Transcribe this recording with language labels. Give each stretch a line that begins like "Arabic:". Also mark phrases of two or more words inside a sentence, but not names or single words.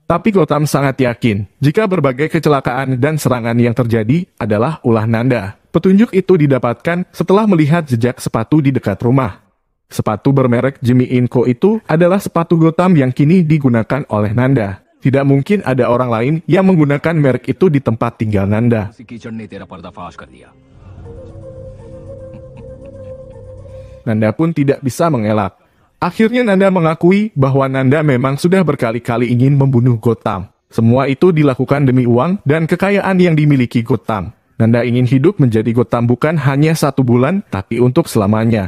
Indonesian: Tapi Gotham sangat yakin jika berbagai kecelakaan dan serangan yang terjadi adalah ulah Nanda. Petunjuk itu didapatkan setelah melihat jejak sepatu di dekat rumah. Sepatu bermerek Jimmy Co itu adalah sepatu Gotham yang kini digunakan oleh Nanda. Tidak mungkin ada orang lain yang menggunakan merek itu di tempat tinggal Nanda.
Hindi: उसी कीचड़ ने तेरा पर्दाफाश कर दिया।
Indonesian: Nanda pun tidak bisa mengelak. Akhirnya Nanda mengakui bahwa Nanda memang sudah berkali-kali ingin membunuh Gotham. Semua itu dilakukan demi uang dan kekayaan yang dimiliki Gotham. Nanda ingin hidup menjadi Gotham bukan hanya 1 bulan, tapi untuk selamanya.